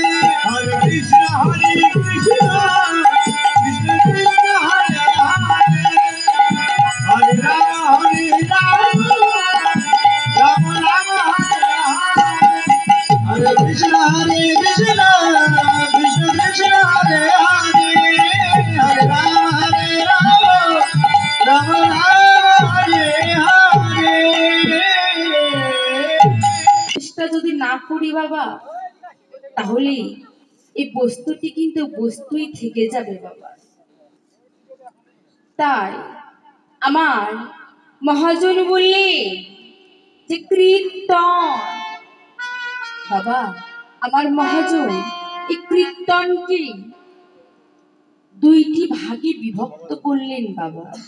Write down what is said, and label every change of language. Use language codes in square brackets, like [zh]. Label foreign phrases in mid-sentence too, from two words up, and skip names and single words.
[sa] Hare Krishna, Krishna Krishna, Hare Hare, Hare Rama, Rama Rama, Hare Krishna, Krishna Krishna, Hare Hare, Hare Rama, Hare Hare. [bn] চেষ্টা যদি না করি বাবা, তাহলে এই বস্তুটি কিন্তু বস্তুই থেকে যাবে বাবা। তাই আমার মহাজন বললে যে কীর্তন, বাবা আমার মহাজন এই কীর্তনকে দুইটি ভাগে বিভক্ত করলেন বাবা।